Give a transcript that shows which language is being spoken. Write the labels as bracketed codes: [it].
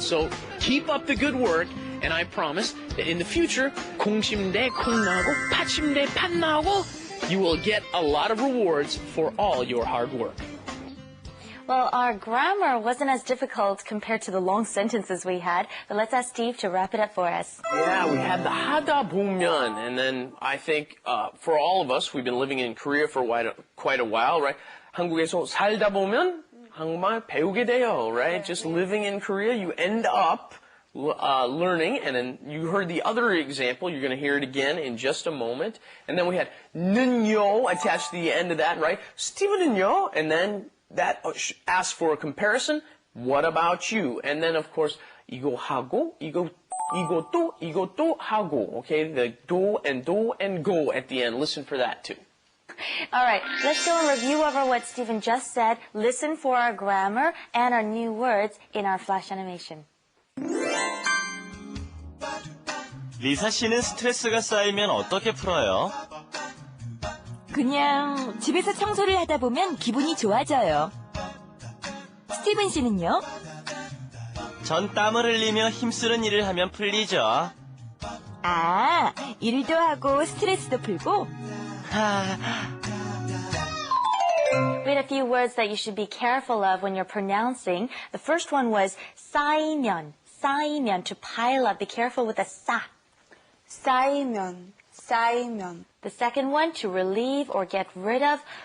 [en] So keep up the good work, and I promise that in the future, [ko] 콩 심은 데 콩 나고, 팥 심은 데 팥 나고, [en] you will get a lot of rewards for all your hard work. Well, our grammar wasn't as difficult compared to the long sentences we had, but let's ask Steve to wrap it up for us. Yeah, we had the 하다 보면, and then I think for all of us, we've been living in Korea for quite a while, right? [ko] 한국에서 살다 보면 한국말 배우게 돼요, right? [en] Just living in Korea, you end up learning, and then you heard the other example. You're going to hear it again in just a moment. And then we had 는요 attached to the end of that, right? 스티븐은요, and then that asks for a comparison. What about you? And then, of course, [ko] 이거 하고, 이것도 하고. [en] Okay, the do and go at the end. Listen for that too. All right, let's go and review over what Stephen just said. Listen for our grammar and our new words in our flash animation. [ko] 리사 씨는 스트레스가 쌓이면 어떻게 풀어요? 그냥 집에서 청소를 하다 보면 기분이 좋아져요. 스티븐 씨는요? 전 땀을 흘리며 힘쓰는 일을 하면 풀리죠. 아, 일도 하고 스트레스도 풀고? [en] We had a few words that you should be careful of when you're pronouncing. The first one was 쌓이면, 쌓이면, to pile up. Be careful with the 쌓. [ko] 쌓이면, 쌓이면. [en] The second one, to relieve or get rid of.